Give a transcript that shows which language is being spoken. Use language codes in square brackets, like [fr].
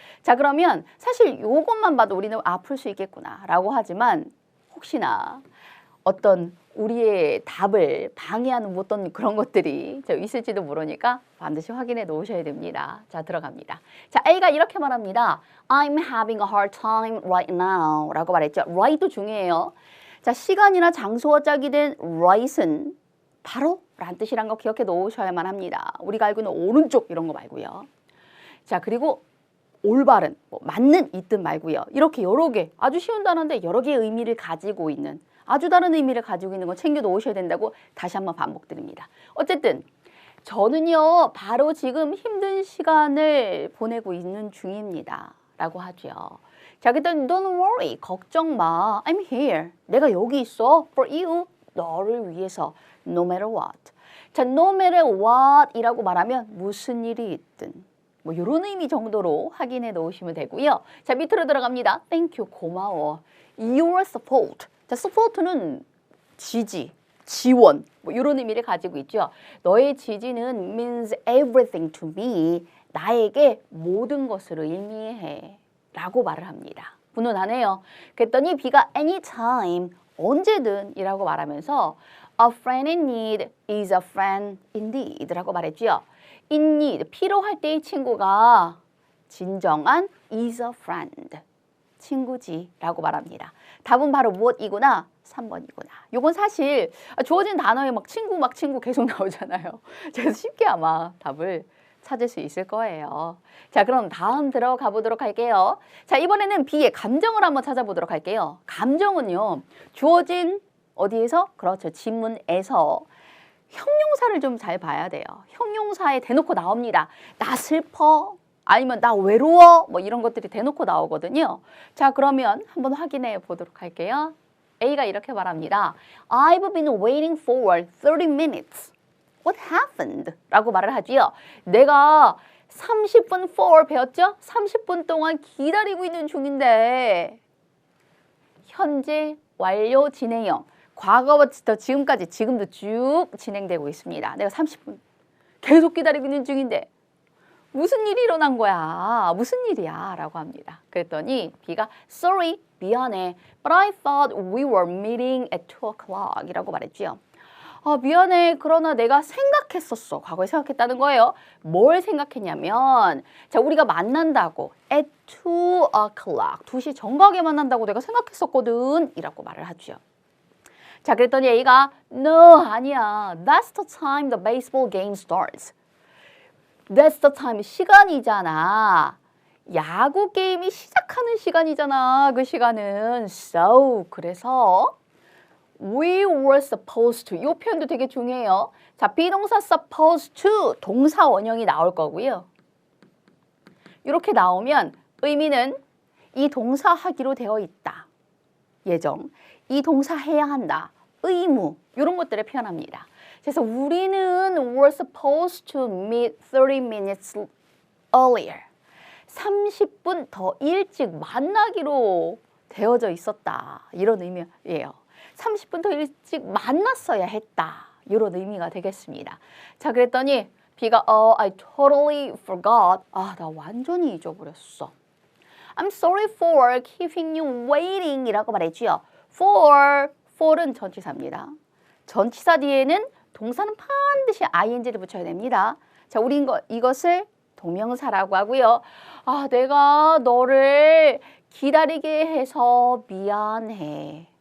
[ko] 자, 그러면 사실 요것만 봐도 우리는 풀 수 있겠구나 라고 하지만 혹시나 어떤 우리의 답을 방해하는 어떤 그런 것들이 있을지도 모르니까 반드시 확인해 놓으셔야 됩니다. 자, 들어갑니다. 자, A가 이렇게 말합니다. [en] I'm having a hard time right now [ko] 라고 말했죠. right도 중요해요. 자, 시간이나 장소와 짝이 된 right은 바로 라는 뜻이란 거 기억해 놓으셔야만 합니다. 우리가 알고 있는 오른쪽 이런 거 말고요. 자, 그리고 올바른, 뭐 맞는 이 뜻 말고요. 이렇게 여러 개, 아주 쉬운 단어인데 여러 개의 의미를 가지고 있는, 아주 다른 의미를 가지고 있는 거 챙겨 놓으셔야 된다고 다시 한번 반복드립니다. 어쨌든 저는요, 바로 지금 힘든 시간을 보내고 있는 중입니다. 라고 하죠. 자, 그랬더니 [en] don't worry, [ko] 걱정 마. [en] I'm here. [ko] 내가 여기 있어. [en] For you, [ko] 너를 위해서. [en] No matter what. [ko] 자, [en] no matter what [ko] 이라고 말하면 무슨 일이 있든 뭐 이런 의미 정도로 확인해 놓으시면 되고요. 자, 밑으로 들어갑니다. [en] Thank you, [ko] 고마워. [en] Your support. [ko] 자, support는 지지, 지원 뭐 이런 의미를 가지고 있죠. 너의 지지는 [en] means everything to me. [ko] 나에게 모든 것을 의미해 라고 말을 합니다. 분운하네요. [en] 그랬더니 B가 anytime, [ko] 언제든 이라고 말하면서 [en] A friend in need is a friend indeed 라고 말했죠. In need, [ko] 필요할 때의 친구가 진정한 [en] is a friend, [ko] 친구지 라고 말합니다. 답은 바로 무엇이구나? 3번이구나. 요건 사실 주어진 단어에 막 친구 계속 나오잖아요. 그래서 쉽게 아마 답을 찾을 수 있을 거예요. 자, 그럼 다음 들어가 보도록 할게요. 자, 이번에는 B의 감정을 한번 찾아보도록 할게요. 감정은요, 주어진 어디에서? 그렇죠. 지문에서 형용사를 좀 잘 봐야 돼요. 형용사에 대놓고 나옵니다. 나 슬퍼, 아니면 나 외로워, 뭐 이런 것들이 대놓고 나오거든요. 자, 그러면 한번 확인해 보도록 할게요. A가 이렇게 말합니다. [en] I've been waiting for 30 minutes. What happened? [ko] 라고 말을 하지요. 내가 30분 for 배웠죠? 30분 동안 기다리고 있는 중인데 현재 완료 진행형. 과거부터 지금까지 지금도 쭉 진행되고 있습니다. 내가 30분 계속 기다리고 있는 중인데 무슨 일이 일어난 거야? 무슨 일이야? 라고 합니다. 그랬더니 B가 [en] Sorry, [ko] 미안해. [en] But I thought we were meeting at 2 o'clock [ko] 이라고 말했지요. 미안해. 그러나 내가 생각했었어. 과거에 생각했다는 거예요. 뭘 생각했냐면 자, 우리가 만난다고 [en] at 2 o'clock [ko] 2시 정각에 만난다고 내가 생각했었거든 이라고 말을 하죠. 자, 그랬더니 A가 [en] No, [ko] 아니야. [en] That's the time the baseball game starts. That's the time, [ko] 시간이잖아. 야구 게임이 시작하는 시간이잖아. 그 시간은. So, 그래서 [en] We were supposed to. [ko] 이 표현도 되게 중요해요. 자, 비동사 supposed to 동사 원형이 나올 거고요. 이렇게 나오면 의미는 이 동사 하기로 되어 있다. 예정. 이 동사 해야 한다. 의무. 이런 것들을 표현합니다. 그래서 우리는 [en] were supposed to meet 30 minutes earlier. [ko] 30분 더 일찍 만나기로 되어져 있었다. 이런 의미예요. 30분 더 일찍 만났어야 했다. 이런 의미가 되겠습니다. 자, 그랬더니 B가 [en] I totally forgot. [ko] 나 완전히 잊어버렸어. [en] I'm sorry for keeping you waiting [ko] 이라고 말했지요. for은 전치사입니다. 전치사 뒤에는 동사는 반드시 ing를 붙여야 됩니다. 자, 우리 이것을 동명사라고 하고요. 내가 너를 기다리게 해서 미안해.